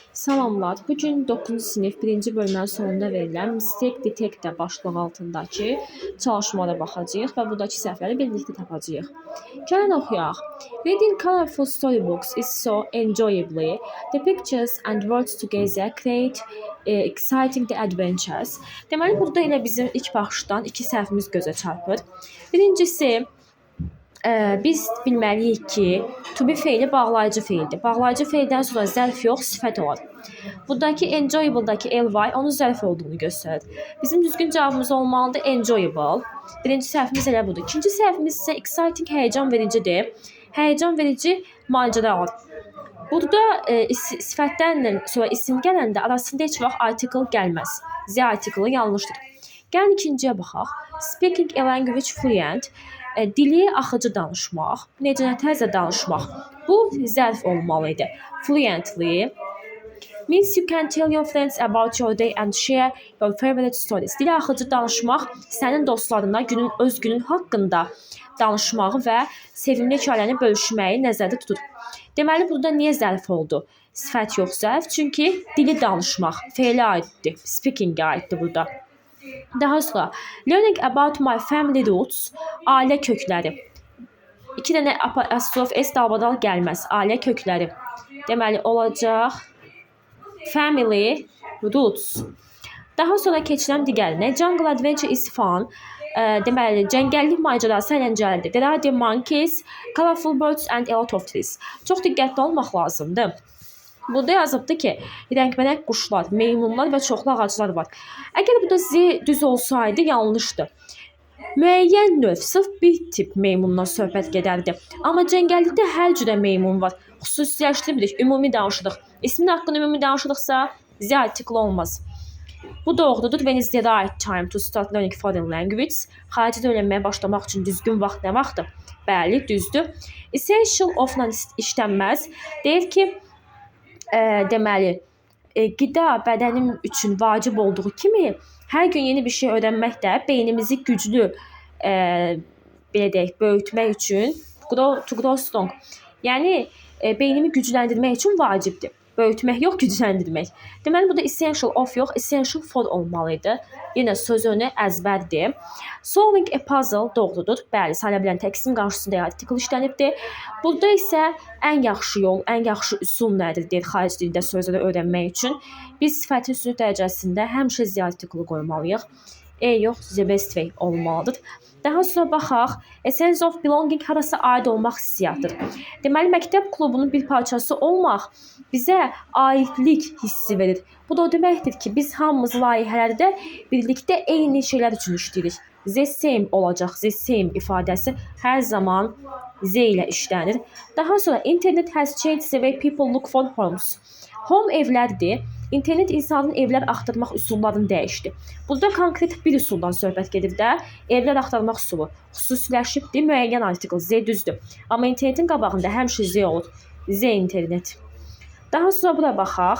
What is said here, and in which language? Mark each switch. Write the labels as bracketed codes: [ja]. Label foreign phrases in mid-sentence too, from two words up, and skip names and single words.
[az] Salamlar. Bugün 9-cu sinif 1-ci bölmənin sonunda verilən Mistake Detector başlığı altındakı çalışmalara baxacağıq və buradakı səhvləri birlikdə tapacağıq. Gəlin oxuyaq. [en] Reading colorful storybooks is so enjoyable. The pictures and words together create exciting the adventures. [az] Deməli, burada elə bizim ilk baxışdan iki səhvimiz gözə çarpır. Birincisi, biz bilməliyik ki, [en] to be [az] feili bağlayıcı feildir. Bağlayıcı feildən sonra zərf yox, sifət olar. Buradakı enjoyable-dakı ly onun zərf olduğunu göstərir. Bizim düzgün cavabımız olmalıdır enjoyable. Birinci səhvimiz elə budur. İkinci səhvimiz isə exciting, həyəcan vericidir. Həyəcan verici macəralar. Burada sifətdən sonra isim gələndə arasında heç vaxt article gəlməz. Z artiklı yanlışdır. Gəlin ikinciyə baxaq. [en] Speaking a language fluent. [az] Dili axıcı danışmaq, necə təzə danışmaq. Bu zərf olmalıdır. [en] Fluently means you can tell your friends about your day and share your favorite stories. [az] Dili axıcı danışmaq sənin dostlarına öz günün haqqında danışmağı və sevimli hekayəni bölüşməyi nəzərdə tutur. Deməli, burada niyə zərf oldu? Sifət yox, zərf. Çünki dili danışmaq feilə aiddir. Speaking-ə aiddir burada. Daha sonra [en] learning about my family roots, [az] ailə kökləri. İki dənə apostrof s dalbadal gəlməz. Ailə kökləri. Deməli olacaq [en] family roots. [az] Daha sonra keçirəm digərinə. [en] Jungle adventure is fun. [az] Deməli cəngəllik macərası əyləncəlidir. [en] There are the monkeys, colorful birds and a lot of trees. [az] Çox diqqətli olmaq lazımdır. Burada yazıbdır ki, rəngbərəng quşlar, meymunlar və çoxlu ağaclar var. Əgər burada z düz olsaydı, yanlışdır. Müəyyən növ, sırf bir tip meymundan söhbət gedərdi. Amma cəngəllikdə hər cürə meymun var. Xüsusiləşdiririk, ümumi danışırıq. İsmin haqqında ümumi danışırıqsa, z artikli olmaz. Bu doğrudur. [en] When is the right time to start learning foreign language? [az] Xarici dil öyrənməyə başlamaq üçün düzgün vaxt nə vaxtdır? Bəli, düzdür. Essential of-la işlənməz. Deyir ki, deməli, qida bədənim üçün vacib olduğu kimi, hər gün yeni bir şey öyrənmək də beynimizi güclü belə deyək, böyütmək üçün [en] to grow strong. [az] Yəni, beynimi gücləndirmək üçün vacibdir. Böyütmək yox, gücləndirmək. Deməli, burada [en] essential of [az] yox, [en] essential for [az] olmalıydı. Yenə söz önü əzbərdir. [en] Solving a puzzle [az] doğrudur. Bəli, sayıla bilən təqsim qarşısında artikel işlənibdir. Burada isə ən yaxşı yol, ən yaxşı üsul nədir deyir xarici dildə sözləri öyrənmək üçün. Biz sifətin üstünlük dərəcəsində həmişə z artiklı qoymalıyıq. Yox, [en] the best way [az] olmalıdır. Daha sonra baxaq, [en] a sense of belonging [az] harasa aid olmaq hissiyatıdır. Deməli, məktəb klubunun bir parçası olmaq bizə aidlik hissi verir. Bu da o deməkdir ki, biz hamımız layihələrdə birlikdə eyni şeylər üçün işləyirik. [en] The same [az] olacaq, [en] the same [az] ifadəsi hər zaman z ilə işlənir. Daha sonra, [en] internet has changed the way people look for homes. [az] Home evlərdir. İnternet insanın evlər axtarmaq üsullarını dəyişdi. Burada konkret bir üsuldan söhbət gedir də, evlər axtarmaq üsulu xüsusiləşibdir, müəyyən artikl, z düzdür. Amma internetin qabağında həmişə z olur, z internet. Daha sonra bura baxaq.